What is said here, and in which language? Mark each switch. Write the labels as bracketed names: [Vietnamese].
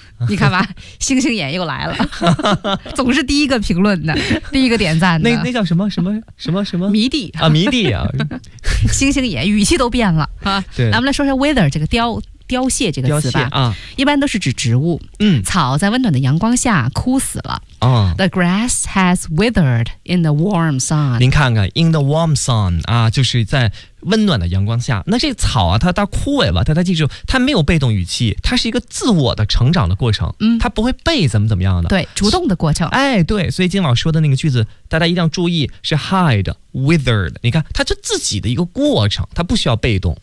[Chinese] 你看吧，星星眼又来了，总是第一个评论的，第一个点赞的。那叫什么什么什么什么迷弟啊，迷弟啊，星星眼语气都变了啊。对，咱们来说说 wither 这个凋。凋谢这个词吧，一般都是指植物。草在温暖的阳光下枯死了。 [English] The grass has withered in the warm sun. [Chinese] 您看看 ， [English] in the warm sun [Chinese] 啊，就是在温暖的阳光下。那这草啊，它枯萎了，但它记住，它没有被动语气，它是一个自我的成长的过程。它不会被怎么样的。对，主动的过程。哎，对，所以金老说的那个句子，大家一定要注意，是 hide。 withered， 你看它是自己的一个过程，它不需要被动。